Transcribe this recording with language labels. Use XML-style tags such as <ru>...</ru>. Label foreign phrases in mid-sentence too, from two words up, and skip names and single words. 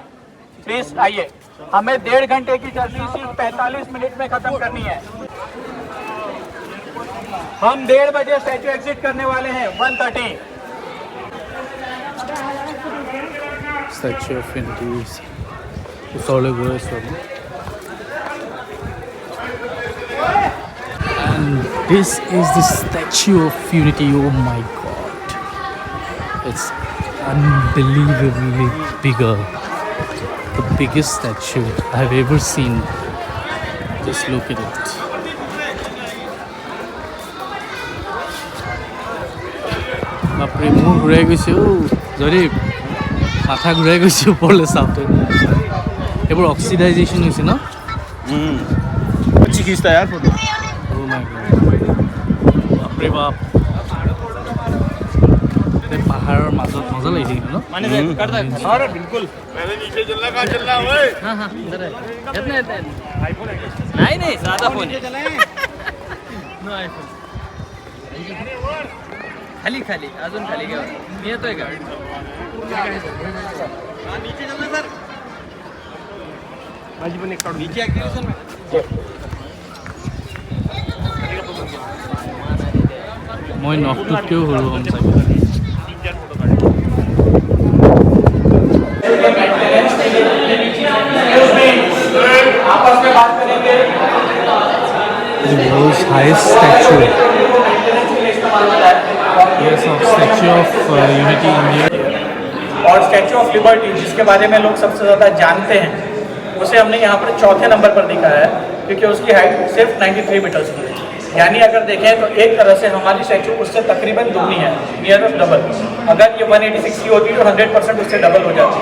<hi>प्लीज आइए, हमें 1.5 घंटे की जर्नी सिर्फ 45 मिनट में खत्म करनी है। हम 1:30 बजे स्टैचू एग्जिट करने वाले हैं, 1:30।</hi> <as>Statue of Unity ওচৰলৈ গৈ আছোঁ আমি।</as> <en>And this is the Statue of Unity. Oh my god, it's unbelievably bigger, the biggest statue I've ever seen. Just look at it.</en> <as>বাপৰে মোৰ ঘূৰাই গৈছে যদি মাথা ঘূৰাই গৈছে ওপৰলৈ চাওঁতে। এইবোৰ অক্সিডাইজেশ্যন হৈছে ন?</as> <hi>अच्छी खींचता है यार फोटो।</hi> <en>Oh my god,</en> <as>বাপৰে বাপ, এই পাহাৰৰ মাজত মজা লাগিছে কিন্তু ন?</as> <hi>अरे बिल्कुल। पहले नीचे चलना, कहाँ चलना है ओए?</hi> <mr>नहीं सादा फोन नो आयफोन खाली खाली अजून खाली घ्या मी येतोय का</mr> <hi>नीचे चलना सर।</hi> <mr>माझी पण एक काढून नीचे</mr> <as>মই নখটোতকৈও সৰু হ'ম চাগে।</as> <hi>आपस में बात करेंगे।</hi> <en>The world's highest statue. Yes, of Statue of Unity India.</en> <hi>और स्टैचू ऑफ लिबर्टी जिसके बारे में लोग सबसे ज़्यादा जानते हैं, उसे हमने यहाँ पर 4थे नंबर पर दिखाया है क्योंकि उसकी हाइट सिर्फ 93 मीटर्स की है। यानी अगर देखें तो एक तरह से हमारी स्टैचू उससे तकरीबन दुगनी है,</hi> <en>near of double.</en> <hi>अगर ये 186 की होती तो 100% उससे डबल हो जाती।</hi>